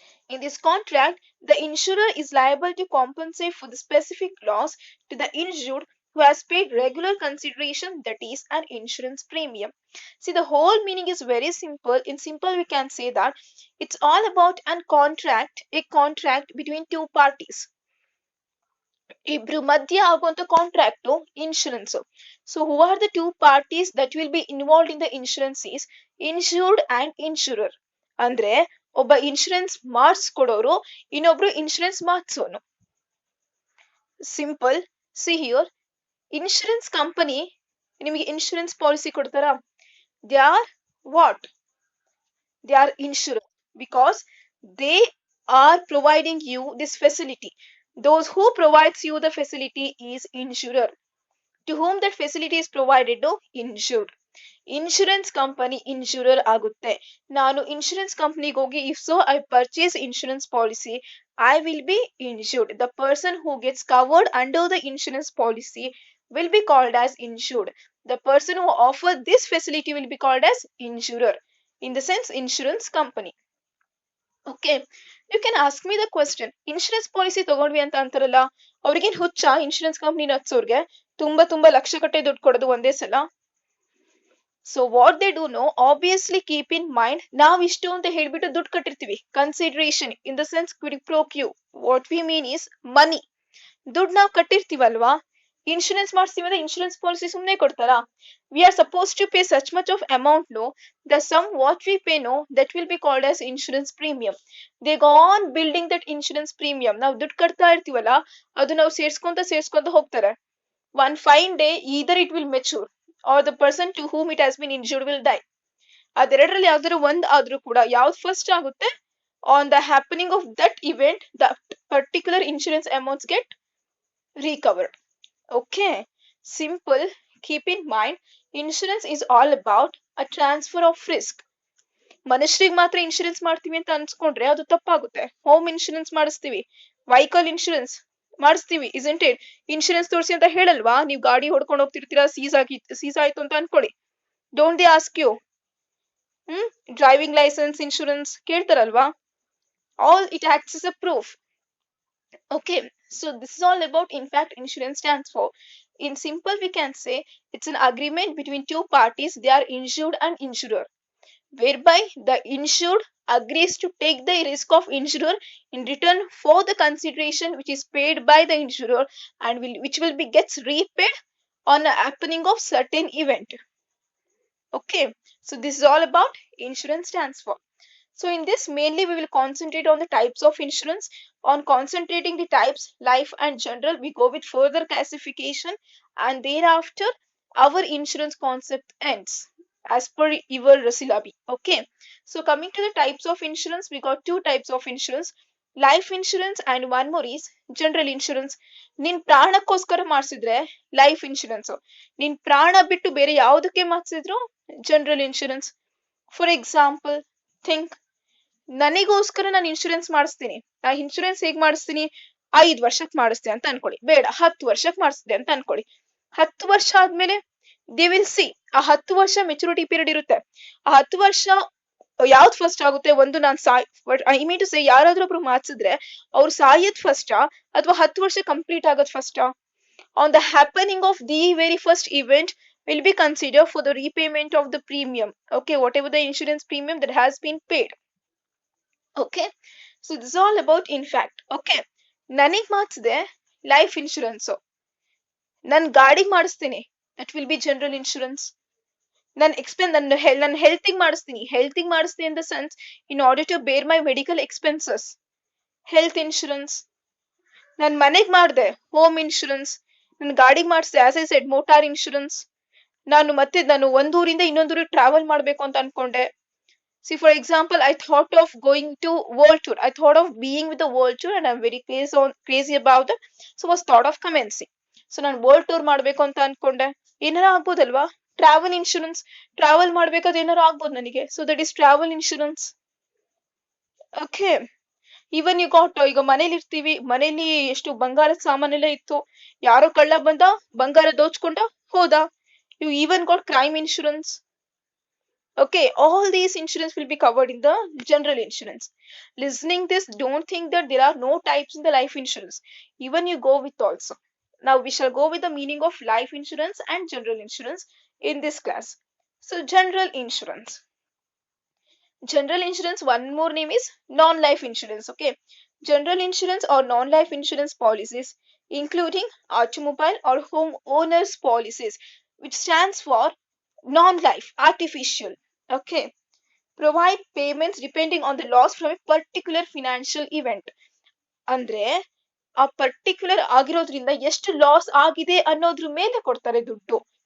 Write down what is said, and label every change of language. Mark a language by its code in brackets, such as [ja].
[en] In this contract, the insurer is liable to compensate for the specific loss to the insured who has paid regular consideration, that is an insurance premium. See, the whole meaning is very simple. In simple, we can say that it's all about a contract between two parties. [kn] ಇಬ್ರು ಮಧ್ಯ ಆಗುವಂತ [en] Contract insurance. So who are the two parties that will be involved in the insurance is insured and insurer. [kn] ಅಂದ್ರೆ ಒಬ್ಬ insurance ಮಾಡಿಸ್ಕೊಡೋರು, ಇನ್ನೊಬ್ರು insurance ಮಾಡಿಸೋನು. Simple. [en] see here, [kn] insurance company ನಿಮಗೆ insurance policy ಕೊಡ್ತಾರ? [en] They are what? They are insurer because they are providing you this facility. Those who provides you the facility is insurer. To whom that facility is provided, no, insured. [kn] Insurance company ಇನ್ಶೂರರ್ ಆಗುತ್ತೆ. ನಾನು insurance ಕಂಪನಿಗೆ ಹೋಗಿ [en] If so I purchase insurance policy, I will be insured. The person who gets covered under the insurance policy will be called as insured. The person who offer this facility will be called as insurer. In the sense, insurance company. Okay, you can ask me the question, [kn] insurance policy ತಗೊಂಡ್ವಿ ಅಂತ ಅಂತಾರಲ್ಲ, ಅವ್ರಿಗೇನ್ ಹುಚ್ಚ insurance company ನಡ್ಸೋರ್ಗೆ ತುಂಬಾ ಲಕ್ಷ ಕಟ್ಟೆ ದುಡ್ಡು ಕೊಡೋದು ಒಂದೇ ಸಲ? [en] so what they do no, obviously keep in mind, [kn] ನಾವ್ ಇಷ್ಟು ಅಂತ ಹೇಳ್ಬಿಟ್ಟು ದುಡ್ಡು ಕಟ್ಟಿರ್ತೀವಿ. [en] Consideration in the sense quid pro quo. What we mean is money. [kn] ದುಡ್ಡು ನಾವ್ ಕಟ್ಟಿರ್ತೀವಲ್ವಾ, ಇನ್ಶೂರೆನ್ಸ್ ಮಾಡಿಸ್ತೀವಿ ಅಂದ್ರೆ ಇನ್ಶೂರೆನ್ಸ್ ಪಾಲಿಸಿ ಸುಮ್ಮನೆ ಕೊಡ್ತಾರಾ? [en] We are suppose to pay such much of amount, no, the sum what we pay, no, that will be called as insurance premium. They gone building that insurance premium. [kn] ನಾವು ದುಡ್ಡು ಕಟ್ತಾ ಇರ್ತೀವಲ್ಲ, ಅದು ನಾವು ಸೇರ್ಸ್ಕೊಂತ ಹೋಗ್ತಾರೆ. [en] One fine day, either it will mature or the person to whom it has been injured will die. [kn] ಅದೆರಡರಲ್ಲಿ ಯಾವ್ದಾದ್ರು ಒಂದ್ ಆದ್ರೂ ಕೂಡ ಯಾವ್ದು ಫಸ್ಟ್ ಆಗುತ್ತೆ, [en] on the happening of that event, that particular insurance amounts get recovered. Okay, simple. Keep in mind, insurance is all about a transfer of risk. [kn] ಮನುಷ್ಯರಿಗೆ ಮಾತ್ರ insurance ಮಾಡ್ತೀವಿ ಅಂತ ಅನ್ಸ್ಕೊಂಡ್ರೆ ಅದು ತಪ್ಪಾಗುತ್ತೆ. ಹೋಮ್ ಇನ್ಶೂರೆನ್ಸ್ ಮಾಡಿಸ್ತೀವಿ, ವೆಹಿಕಲ್ ಇನ್ಶೂರೆನ್ಸ್ ಮಾಡಿಸ್ತೀವಿ, [en] Isn't it? [kn] Insurance ತೋರಿಸಿ ಅಂತ ಹೇಳಲ್ವಾ? ನೀವು ಗಾಡಿ ಹೊಡ್ಕೊಂಡು ಹೋಗ್ತಿರ್ತೀರಾ, ಸೀಸ್ ಆಯ್ತು ಅಂತ ಅನ್ಕೊಳ್ಳಿ, [en] don't they ask you driving licence [kn] insurance ಕೇಳ್ತಾರಲ್ವಾ? [en] All it acts as a proof. Okay, so this is all about, in fact, insurance stands for. In simple, we can say it's an agreement between two parties, they are insured and insurer, whereby the insured agrees to take the risk of insurer in return for the consideration which is paid by the insurer, and which will be gets repaid on the happening of certain event. Okay, so this is all about insurance stands for. So in this, mainly we will concentrate on the types of insurance. On concentrating the types, life and general, we go with further classification, and thereafter our insurance concept ends as per your syllabi. Okay, so coming to the types of insurance, we got two types of insurance: life insurance and one more is general insurance. [kn] ನಿನ್ ಪ್ರಾಣಕ್ಕೋಸ್ಕರ ಮಾಡಿಸಿದ್ರೆ life insurance, ನಿನ್ ಪ್ರಾಣ ಬಿಟ್ಟು ಬೇರೆ ಯಾವುದಕ್ಕೆ ಮಾಡಿಸಿದ್ರು general insurance. [en] for example, think, [kn] ನನಗೋಸ್ಕರ ನಾನು ಇನ್ಶೂರೆನ್ಸ್ ಮಾಡಿಸ್ತೀನಿ. ಆ ಇನ್ಶೂರೆನ್ಸ್ ಹೇಗ್ ಮಾಡಿಸ್ತೀನಿ? 5 ವರ್ಷಕ್ಕೆ ಮಾಡಿಸ್ತೀನಿ ಅಂತ ಅನ್ಕೊಳ್ಳಿ, ಬೇಡ 10 ವರ್ಷಕ್ಕೆ ಮಾಡಿಸ್ತೀನಿ ಅಂತ ಅನ್ಕೊಳ್ಳಿ. 10 ವರ್ಷ ಆದ್ಮೇಲೆ [en] they will see, [kn] ಆ 10 ವರ್ಷ ಮೆಚುರಿಟಿ ಪೀರಿಯಡ್ ಇರುತ್ತೆ. ಆ 10 ವರ್ಷ ಯಾವ್ದು ಫಸ್ಟ್ ಆಗುತ್ತೆ? ಒಂದು ನಾನು [en] I mean to say, [kn] ಯಾರಾದ್ರೂ ಒಬ್ರು ಮಾಡಿಸಿದ್ರೆ ಅವ್ರು ಸಾಯದ್ ಫಸ್ಟಾ ಅಥವಾ 10 ವರ್ಷ ಕಂಪ್ಲೀಟ್ ಆಗೋದ್ ಫಸ್ಟಾ? [en] On the happening of the very first event will be considered for the repayment of the premium. Okay, whatever the insurance premium that has been paid. Okay, so this is all about, in fact. [kn] Okay, ನನಗ್ ಮಾಡಿಸಿದೆ life insurance, ನನ್ ಗಾಡಿಗೆ ಮಾಡಿಸ್ತೀನಿ, [en] That will be general insurance. [kn] ನನ್ನ ಹೆಲ್ತಿಗೆ ಮಾಡಿಸ್ತೀನಿ [en] In the sense, in order to bear my medical expenses, health insurance. [kn] ನನ್ ಮನೆಗ್ ಮಾಡಿದೆ ಹೋಮ್ ಇನ್ಶೂರೆನ್ಸ್, ನನ್ ಗಾಡಿಗೆ ಮಾಡಿಸಿದೆ [en] as I said [kn] motor insurance. ನಾನು ಒಂದೂರಿಂದ ಇನ್ನೊಂದೂರಿಗೆ ಟ್ರಾವೆಲ್ ಮಾಡ್ಬೇಕು ಅಂತ ಅನ್ಕೊಂಡೆ. [en] See, for example, I thought of going to world tour. I thought of being with the world tour, and I'm very crazy about it. So was thought of commencing. [kn] So ನಾನು world tour ಮಾಡ್ಬೇಕು ಅಂತ ಅನ್ಕೊಂಡೆ. ಏನಾರ ಆಗ್ಬೋದಲ್ವಾ? Travel insurance, travel ಮಾಡ್ಬೇಕಾದ್ರೆ ಏನಾರ ಆಗ್ಬೋದು ನನಗೆ. [en] So that is travel insurance. Okay, even you got, [kn] ಈಗ ಮನೇಲಿ ಇರ್ತೀವಿ, ಮನೇಲಿ ಎಷ್ಟು ಬಂಗಾರದ ಸಾಮಾನೆಲ್ಲ ಇತ್ತು, ಯಾರೋ ಕಳ್ಳ ಬಂದ, ಬಂಗಾರ ದೋಚ್ಕೊಂಡ ಹೋದ, [en] You even got crime insurance. Okay, all these insurance will be covered in the general insurance. Listening this, don't think that there are no types in the life insurance. Even you go with also. Now we shall go with the meaning of life insurance and general insurance in this class. So general insurance. General insurance, one more name is non-life insurance. Okay, general insurance or non-life insurance policies, including automobile or home owners policies, which stands for non-life, artificial. Okay, provide payments depending on the loss from a particular financial event. [kn] ಅಂದ್ರೆ ಆ particular ಆಗಿರೋದ್ರಿಂದ ಎಷ್ಟು loss ಆಗಿದೆ ಅನ್ನೋದ್ರ ಮೇಲೆ ಕೊಡ್ತಾರೆ ದುಡ್ಡು.